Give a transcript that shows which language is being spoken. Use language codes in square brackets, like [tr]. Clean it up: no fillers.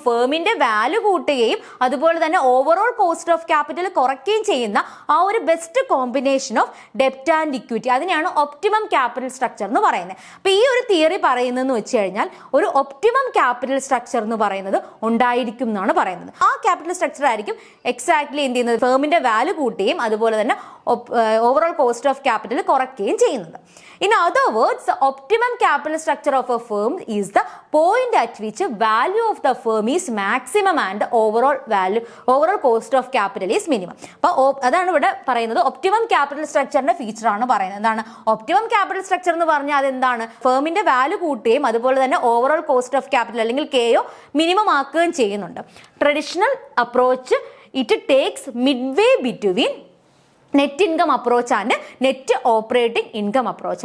[ml] ഫേമിന്റെ value കൂട്ടുകയും അതുപോലെ തന്നെ ഓവറോൾ കോസ്റ്റ് ഓഫ് ക്യാപിറ്റൽ കുറയ്ക്കുകയും ചെയ്യുന്ന ആ ഒരു best combination of ഡെപ്റ്റ് and equity, അതിനെയാണ് ഒപ്റ്റിമം ക്യാപിറ്റൽ സ്ട്രക്ചർ എന്ന് പറയുന്നത്. അപ്പൊ ഈ ഒരു തിയറി പറയുന്നതെന്ന് വെച്ച് കഴിഞ്ഞാൽ ഒരു ഒപ്റ്റിമം ക്യാപിറ്റൽ സ്ട്രക്ചർ എന്ന് പറയുന്നത് ഉണ്ടായിരിക്കും എന്നാണ് പറയുന്നത്. ആ ക്യാപിറ്റൽ സ്ട്രക്ചർ ആയിരിക്കും എക്സാക്ട്ലി എന്ത് ചെയ്യുന്നത്? ഫേമിന്റെ വാല്യൂ കൂട്ടുകയും അതുപോലെ തന്നെ ഓവറോൾ കോസ്റ്റ് ഓഫ് ക്യാപിറ്റൽ കുറയ്ക്കുകയും ചെയ്യുന്നത്. [en] In other words, the optimum capital structure of a firm is the point at which value of the firm is maximum and overall cost of capital is minimum. [ml] അപ്പോൾ അതാണ് ഇവിടെ പറയുന്നത്. Optimum capital സ്ട്രക്ചറിന്റെ feature ആണ് പറയുന്നത്. എന്താണ് optimum capital structure എന്ന് പറഞ്ഞാൽ? അതെന്താണ്? ഫേമിന്റെ വാല്യൂ കൂട്ടുകയും അതുപോലെ തന്നെ ഓവറോൾ കോസ്റ്റ് ഓഫ് ക്യാപിറ്റൽ അല്ലെങ്കിൽ കെയോ മിനിമം ആക്കുകയും ചെയ്യുന്നുണ്ട്. [en] Traditional approach it takes midway between net income approach and net operating income approach.